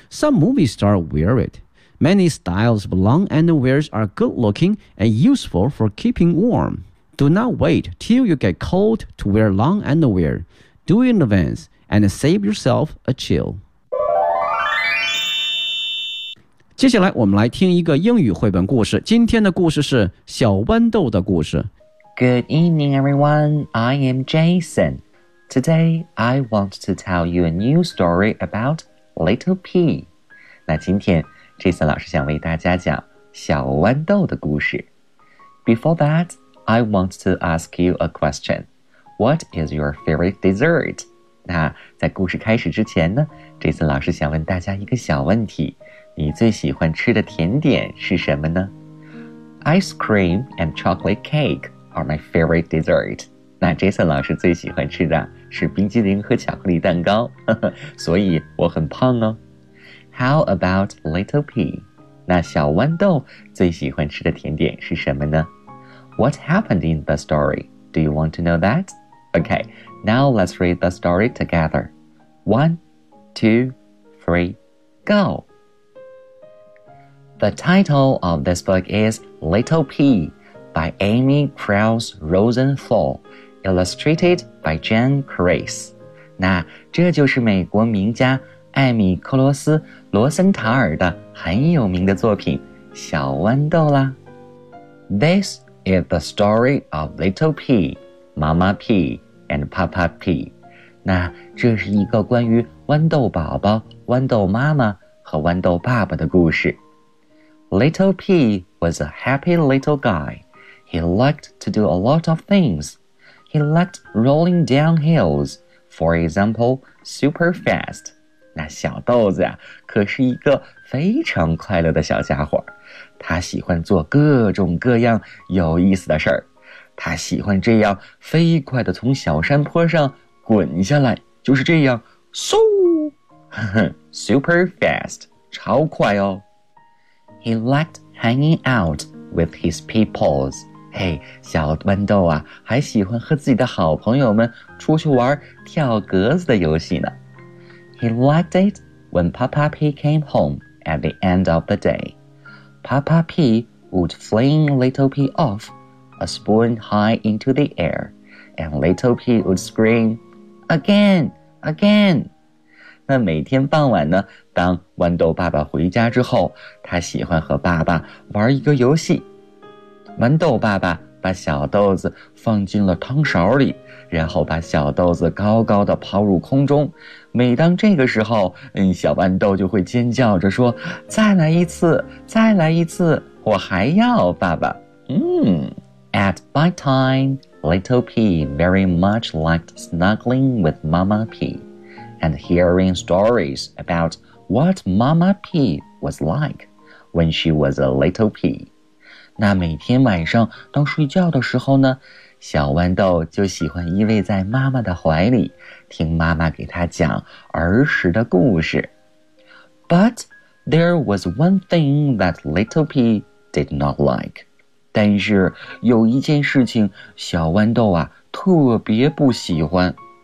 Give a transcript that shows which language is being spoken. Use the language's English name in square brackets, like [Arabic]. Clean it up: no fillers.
[English] Some movie stars wear it. Many styles of long underwears are good-looking and useful for keeping warm. Do not wait till you get cold to wear long underwear. Do it in advance and save yourself a chill. [Chinese] 接下来我们来听一个英语绘本故事。今天的故事是小豌豆的故事。 [English] Good evening, everyone. I am Jason. Today, I want to tell you a new story about Little Pea. [Chinese] 那今天Jason 老师想为大家讲小豌豆的故事。 [English] Before that, I want to ask you a question. What is your favorite dessert? [Chinese] 那在故事开始之前呢， Jason 老师想问大家一个小问题。你最喜欢吃的甜点是什么呢？ [English] Ice cream and chocolate cake are my favorite dessert. [Chinese] 那 Jason 老师最喜欢吃的是冰激凌和巧克力蛋糕，所以我很胖哦。 [English] How about Little Pea? [Chinese] 那小豌豆最喜欢吃的甜点是什么呢? [English] What happened in the story? Do you want to know that? Okay, now let's read the story together. 1, 2, 3, go! The title of this book is Little Pea by Amy Krause Rosenthal, illustrated by Jen Kreis. [Chinese] 那这就是美国名家艾米·克罗斯·罗森塔尔的很有名的作品《小豌豆》啦。 [English] This is the story of Little Pea, Mama Pea, and Papa Pea. [Chinese] 那这是一个关于豌豆宝宝、豌豆妈妈和豌豆爸爸的故事。 [English] Little Pea was a happy little guy. He liked to do a lot of things. He liked rolling down hills, for example, super fast. [Chinese] 那小豆子啊，可是一个非常快乐的小家伙。他喜欢做各种各样有意思的事儿。他喜欢这样飞快地从小山坡上滚下来，就是这样，嗖， [English] super fast， [Chinese] 超快哦。 [English] He liked hanging out with his peoples. [Chinese] 嘿，小豌豆啊，还喜欢和自己的好朋友们出去玩跳格子的游戏呢。 [English] He liked it when Papa Pea came home at the end of the day. Papa Pea would fling Little Pea off, a spoon high into the air, and Little Pea would scream, again, again. [Chinese] 那每天傍晚呢，当豌豆爸爸回家之后，他喜欢和爸爸玩一个游戏。豌豆爸爸把小豆子放进了汤勺里，然后把小豆子高高的抛入空中。每当这个时候，小豌豆就会尖叫着说，再来一次，再来一次，我还要爸爸。 [English] At bite time, Little Pea very much liked snuggling with Mama Pea and hearing stories about what Mama Pea was like when she was a little pea. [Chinese] 那每天晚上当睡觉的时候呢，小豌豆就喜欢依偎在妈妈的怀里，听妈妈给他讲儿时的故事。 [English] But there was one thing that Little Pea did not like. [Chinese] 但是有一件事情小豌豆啊特别不喜欢。